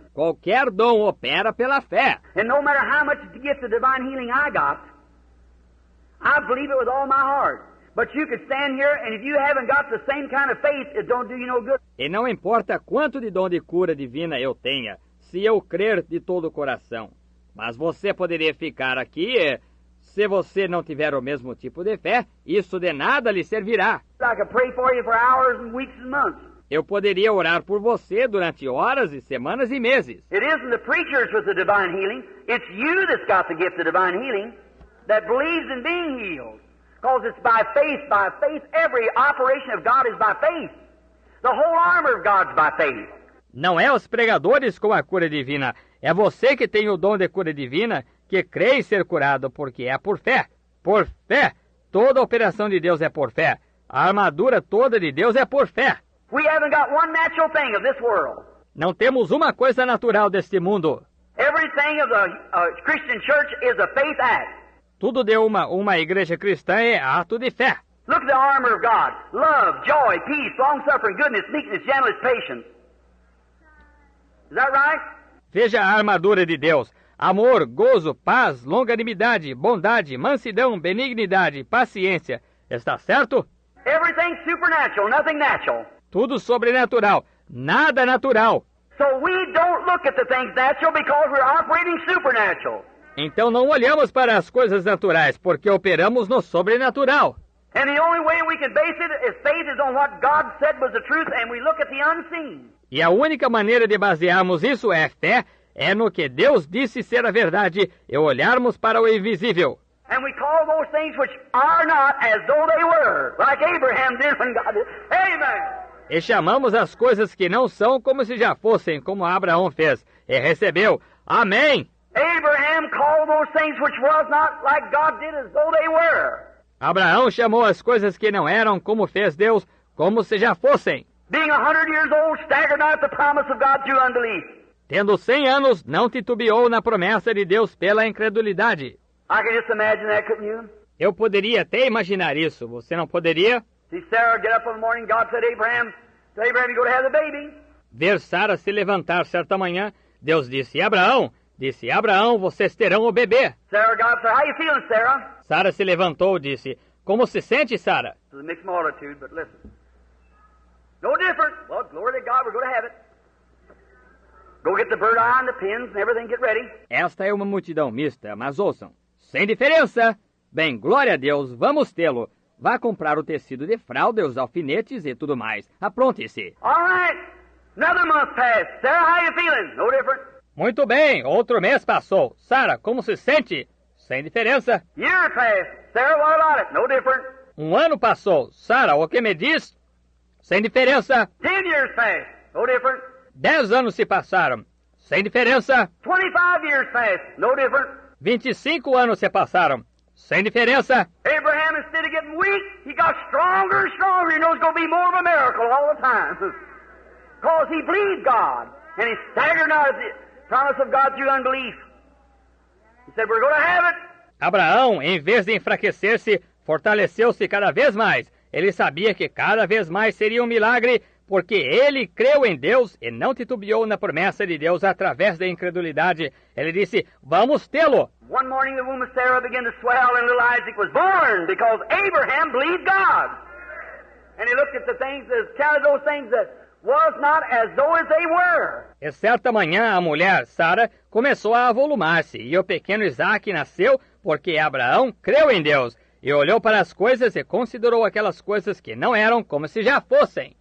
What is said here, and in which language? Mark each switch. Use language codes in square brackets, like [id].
[pt] Qualquer dom opera pela fé. [en] And no matter how much gift of divine healing I got, I believe it with all my heart. But you could stand here, and if you haven't got the same kind of faith, it don't do you no good. [pt] E não importa quanto de dom de cura divina eu tenha, se eu crer de todo o coração. Mas você poderia ficar aqui e, se você não tiver o mesmo tipo de fé, isso de nada lhe servirá. [en] I could pray for you for hours and weeks and months. [pt] Eu poderia orar por você durante horas e semanas e meses. [en] It isn't the preachers with the divine healing. It's you that's got the gift of divine healing that believes in being healed. Because it's by faith, by faith. Every operation of God is by faith. The whole armor of God's by faith. [pt] Não é os pregadores com a cura divina. É você que tem o dom de cura divina, que crê em ser curado, porque é por fé. Por fé. Toda a operação de Deus é por fé. A armadura toda de Deus é por fé. [en] We haven't got one natural thing of this world. [pt] Não temos uma coisa natural deste mundo. [en] Everything of the Christian church is a faith act. [pt] Tudo de uma igreja cristã é ato de fé. [en] Look at the armor of God. Love, joy, peace, long-suffering, goodness, meekness, gentleness, patience. Is that right? [pt] Veja a armadura de Deus. amor, gozo, paz, longanimidade, bondade, mansidão, benignidade, paciência. Está certo? [en] Everything supernatural, nothing natural. [pt] Tudo sobrenatural, nada natural. [en] So we don't look at the things natural because we're operating supernatural. [pt] Então não olhamos para as coisas naturais, porque operamos no sobrenatural. [en] And the only way we can base it is faith is on what God said was the truth, and we look at the unseen. [pt] E a única maneira de basearmos isso é fé, é no que Deus disse ser a verdade, e olharmos para o invisível. [en] And we call those things which are not as though they were, like Abraham did when God did. Amen! [pt] E chamamos as coisas que não são como se já fossem, como Abraão fez, e recebeu. Amém! [en] Abraham called those things which was not like God did as though they were. [pt] Abraão chamou as coisas que não eram como fez Deus, como se já fossem. [en] Being 100 years old, staggered not at the promise of God through unbelief. [pt] Tendo 100 anos, não titubeou na promessa de Deus pela incredulidade. [en] I can just imagine that, couldn't you? [pt] Eu poderia até imaginar isso, você não poderia? [en] See Sarah get up in the morning, God said, Abraham, you go to have the baby. [pt] Ver Sara se levantar certa manhã, Deus disse, Abraão, vocês terão o bebê. [en] Sarah, God said, how you feeling, Sarah? [pt] Sara se levantou e disse, como se sente, Sara? [en] It's a mixed multitude, but listen. No different. Well, glory to God, we're going to have it. Go get the bird eye and the pins and everything, get ready. [pt] Esta é uma multidão mista, mas ouçam. Sem diferença. Bem, glória a Deus, vamos tê-lo. Vá comprar o tecido de fralda, os alfinetes e tudo mais. Apronte-se. [en] All right. Another month passed. Sarah, how you feeling? No different. [pt] Muito bem, outro mês passou. Sara, como se sente? Sem diferença. [en] Year passed. Sarah, what about it? No different. [pt] Um ano passou. Sara, o que me diz? Sem diferença. [en] 10 years passed. No different. [pt] 10 anos se passaram. Sem diferença. [en] 25 years passed. No different. [pt] 25 anos se passaram. Sem diferença. [en] Abraham, instead of getting weak, he got stronger and stronger. He knows it's going to be more of a miracle all the time. Because he believed God. And he staggered not at the promise of God through unbelief. He said, we're going to have it. [pt] Abraão, em vez de enfraquecer-se, fortaleceu-se cada vez mais. Ele sabia que cada vez mais seria um milagre, porque ele creu em Deus e não titubeou na promessa de Deus através da incredulidade. Ele disse, vamos tê-lo. [en] One morning the womb of Sarah began to swell and little Isaac was born because Abraham believed God. And he looked at the things, counted those things that was not as though as they were. [pt] E certa manhã a mulher, Sara, começou a avolumar-se, e o pequeno Isaac nasceu porque Abraão creu em Deus. E olhou para as coisas e considerou aquelas coisas que não eram como se já fossem.